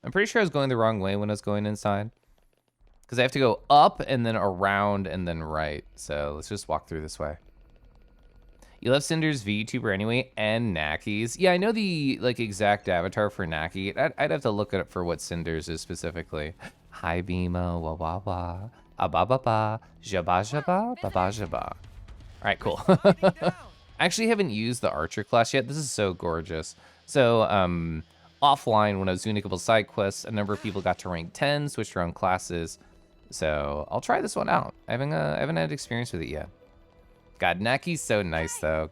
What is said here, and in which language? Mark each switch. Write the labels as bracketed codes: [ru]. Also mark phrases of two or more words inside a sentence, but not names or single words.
[en] I'm pretty sure I was going the wrong way when I was going inside. Because I have to go up and then around and then right. So let's just walk through this way. You love Cinder's VTuber anyway, and Naki's. Yeah, I know the like exact avatar for Naki. I'd have to look it up for what Cinder's is specifically. Hi, Bima, wah wah wah, ba ba ba, jaba jaba, ba ba jaba. All right, cool. I actually haven't used the Archer class yet. This is so gorgeous. So, offline, when I was doing a couple side quests, a number of people got to rank 10, switched around classes. So, I'll try this one out. I haven't had experience with it yet. God, Naki's so nice, though.